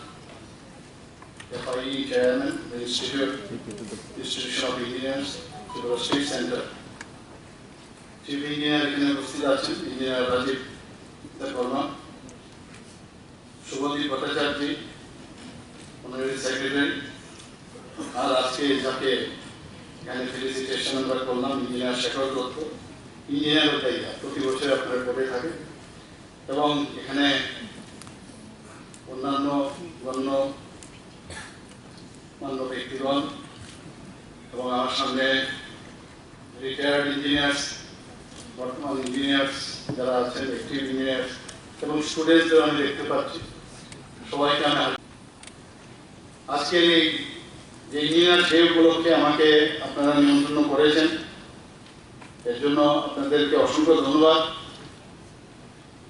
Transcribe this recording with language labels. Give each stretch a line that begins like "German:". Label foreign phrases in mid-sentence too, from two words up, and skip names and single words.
English: FIE Chairman, the Institution of Engineers, Tripura State Center, Chief Engineer Engineer Rajiv Khwna, Shubhodip Bhattacharya, Honorary Secretary,
Bangla: আর আজকে যাকে এখানে ফেলিসিটেশন আমরা করলাম ইঞ্জিনিয়ার শেখর দত্ত, ইঞ্জিনিয়ার ওটাই প্রতি বছর আপনারা করে থাকে, এবং এখানে অন্যান্য গণ্যমান্য ব্যক্তিগণ এবং আমার সামনে
English: retired engineers,
Bangla: বর্তমান ইঞ্জিনিয়ার্স যারা আছেন,
English: active engineers
Bangla: এবং স্টুডেন্টদের আমি দেখতে পাচ্ছি, সবাইকে আমি আজকের এই যে
English: engineer day
Bangla: উপলক্ষে আমাকে আপনারা নিমন্ত্রণ করেছেন, এর জন্য আপনাদেরকে অসংখ্য ধন্যবাদ।